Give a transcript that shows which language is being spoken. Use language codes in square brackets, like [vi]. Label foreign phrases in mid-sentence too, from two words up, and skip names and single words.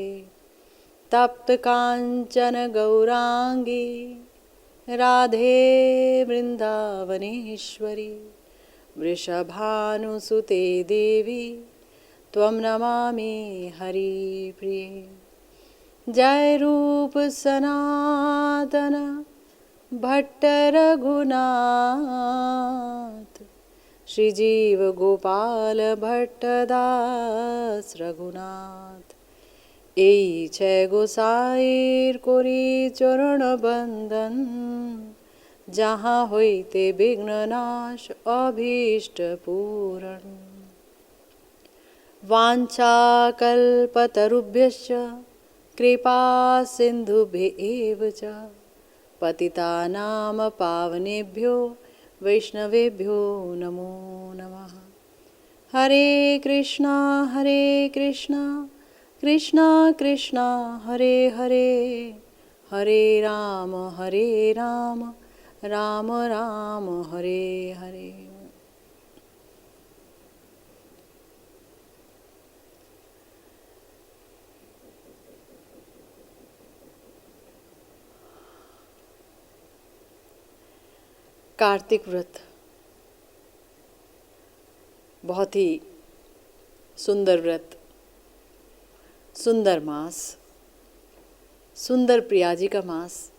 [sa] तप्त कांचन गौरांगी राधे वृंदावनेश्वरी वृषभानुसुते देवी त्वं नमामि हरिप्रिये। जय रूप सनातन भट्ट रघुनाथ श्रीजीव गोपाल भट्टदास रघुनाथ। [bn] এই ছে গোসাইর করি চরণ বন্দন যাহা হইতে বিঘ্ননাশ অভীষ্ট পূরণ। [sa] वाञ्छाकल्पतरुभ्यश्च कृपा सिन्धुभ्येव च पतितानां पावनेभ्यो वैष्णवेभ्यो नमो नमः। हरे कृष्णा कृष्णा कृष्णा हरे हरे हरे राम राम राम हरे हरे। [hi] कार्तिक व्रत बहुत ही सुंदर व्रत, सुंदर मास, सुंदर प्रिया जी का मास,